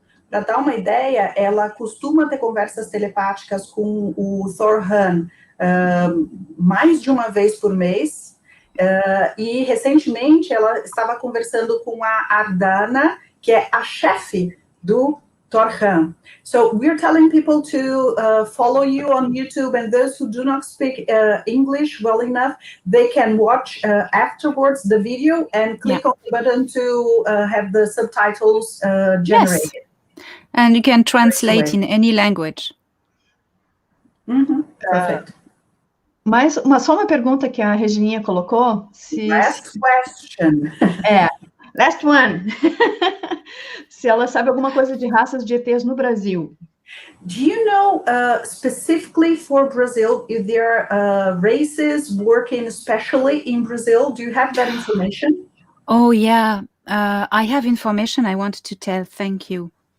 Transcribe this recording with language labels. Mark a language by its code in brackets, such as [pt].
[pt] Para dar uma ideia, ela costuma ter conversas telepáticas com o Thorhan mais de uma vez por mês, e recentemente ela estava conversando com a Ardana, que é a chefe do Thorhan. [en] So we're telling people to follow you on YouTube, and those who do not speak English well enough, they can watch afterwards the video and click on the button to have the subtitles generated. Yes. And you can translate in any language. Perfect. [pt] Mas só uma pergunta que a Regininha colocou. [en] Last question. Last one. [pt] Se ela sabe alguma coisa de raças de ETs no Brasil. [en] Do you know specifically for Brazil if there are races working especially in Brazil? Do you have that information? Oh, yeah. I have information I want to tell. Thank you.